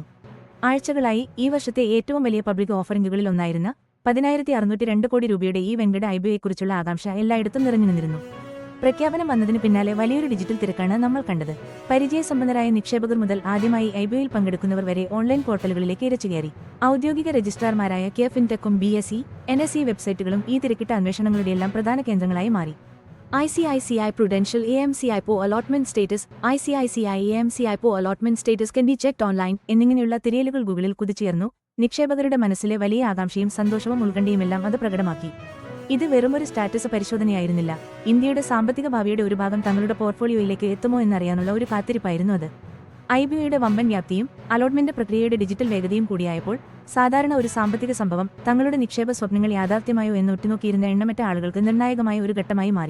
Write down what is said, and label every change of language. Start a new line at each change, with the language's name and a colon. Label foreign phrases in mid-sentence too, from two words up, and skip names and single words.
Malayalam: ആഴ്ചകളായി ഈ വർഷത്തെ ഏറ്റവും വലിയ പബ്ലിക് ഓഫറിംഗുകളിൽ ഒന്നായിരുന്ന 10,602 കോടി രൂപയുടെ ഈ വെങ്കട IBOയെക്കുറിച്ചുള്ള ആകാംക്ഷ എല്ലായിടത്തും നിറഞ്ഞു നിന്നിരുന്നു. പ്രഖ്യാപനം വന്നതിന് പിന്നാലെ വലിയൊരു ഡിജിറ്റൽ തിരക്കാണ് നമ്മൾ കണ്ടത്. പരിചയസമ്പന്നരായ നിക്ഷേപകർ മുതൽ ആദ്യമായി IBOയിൽ പങ്കെടുക്കുന്നവർ വരെ ഓൺലൈൻ പോർട്ടലുകളിലേക്ക് ഇരച്ചുകയറി. ഔദ്യോഗിക രജിസ്ട്രാർമാരായ ഫിൻടെക്കും BSE, NSE വെബ്സൈറ്റുകളും ഈ തിരക്കിട്ട അന്വേഷണങ്ങളുടെയെല്ലാം പ്രധാന കേന്ദ്രങ്ങളായി മാറി.
English: ICICI Prudential AMC IPO Allotment Status, ICICI AMC IPO Allotment Status can be checked online
Malayalam: എന്നിങ്ങനെയുള്ള തിരയലുകൾ ഗൂഗിളിൽ കുതിച്ചുയർന്നു. നിക്ഷേപകരുടെ മനസ്സിലെ വലിയ ആകാംക്ഷയും സന്തോഷവും ഉത്കണ്ഠയുമെല്ലാം അത് പ്രകടമാക്കി. ഇത് വെറുമൊരു സ്റ്റാറ്റസ് പരിശോധനയായിരുന്നില്ല. ഇന്ത്യയുടെ സാമ്പത്തിക ഭാവിയുടെ ഒരു ഭാഗം തങ്ങളുടെ പോർട്ട്ഫോളിയോയിലേക്ക് എത്തുമോ എന്നറിയാനുള്ള ഒരു കാത്തിരിപ്പായിരുന്നു അത്. IBOയുടെ വമ്പൻ വ്യാപ്തിയും അലോട്ട്മെന്റ് പ്രക്രിയയുടെ ഡിജിറ്റൽ വേഗതയും കൂടിയായപ്പോൾ സാധാരണ ഒരു സാമ്പത്തിക സംഭവം തങ്ങളുടെ നിക്ഷേപ സ്വപ്നങ്ങൾ യാഥാർത്ഥ്യമായോ എന്ന് ഒറ്റുനോക്കിയിരുന്ന എണ്ണമറ്റ ആളുകൾക്ക് നിർണായകമായ ഒരു ഘട്ടമായി മാറി.